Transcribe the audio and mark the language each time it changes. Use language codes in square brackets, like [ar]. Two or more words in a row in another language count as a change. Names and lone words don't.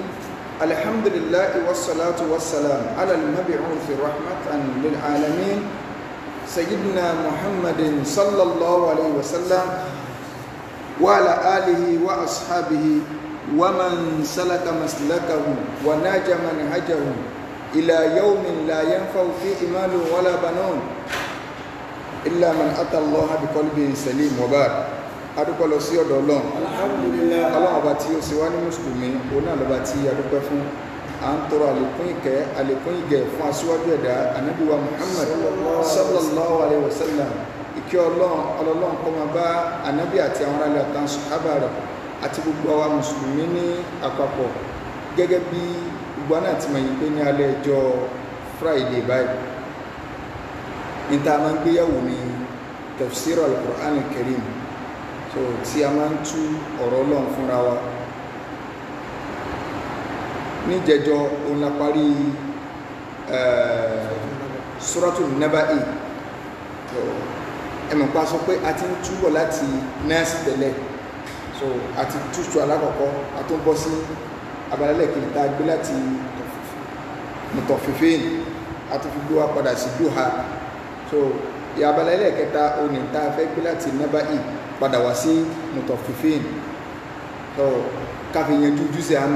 [ar] الحمد لله والصلاة والسلام على المبعوث رحمة للعالمين سيدنا محمد صلى الله عليه وسلم وعلى آله وأصحابه ومن سلك مسلكه وناج منهجه إلى يوم لا ينفع فيه مال ولا بنون إلا من أتى الله بقلب سليم. [yo] وبعد adúpẹ́ lọ sí ọ̀dọ̀ Ọlọ́run. Alhamdulillah. Ọlọ́run ọba tí ó sì wá ní mùsùlùmí òun náà lọ́ba tí adúpẹ́ fún à ń tọrọ àlékún ìkẹ́ àlékún ìgẹ̀ fún aṣíwájú ẹ̀dá ànábì wa Muhammad [ar] صلى الله عليه وسلم. [yo] Ìkẹ́ ọlọ́run kó máa bá ànábì àti àwọn aráàlú àtàwọn sàhábà rẹ̀ àti gbogbo àwa mùsùlùmí ní àpapọ̀, gẹ́gẹ́ bí gbogbo náà ti mọ̀ yìí pé ní alẹ́ ọjọ́ Friday báyìí níta máa ń gbéyàwó ní [ar] تفسير القرآن الكريم, [yo] so tí a máa ń tú ọ̀rọ̀ ọlọ́run fúnra wa. Níjẹjọ òun la parí Suratul Naba'i, ẹ̀mọ̀ pa sọ pé a ti ń túbọ̀ láti nẹ́ẹ̀sì tẹ́lẹ̀, so a ti túṣu alákọ̀ọ́kọ́ a tó ń bọ́ sí abalẹ́lẹ̀ kìí ta gbé láti Mutaffifin a tó fi gbé wa padà sí Duha, so abalẹ́lẹ̀ kẹta òní ta fẹ́ gbé láti Naba'i padà wá sí Mutaffifin, so káfí yanjú jùsẹ̀ àmà.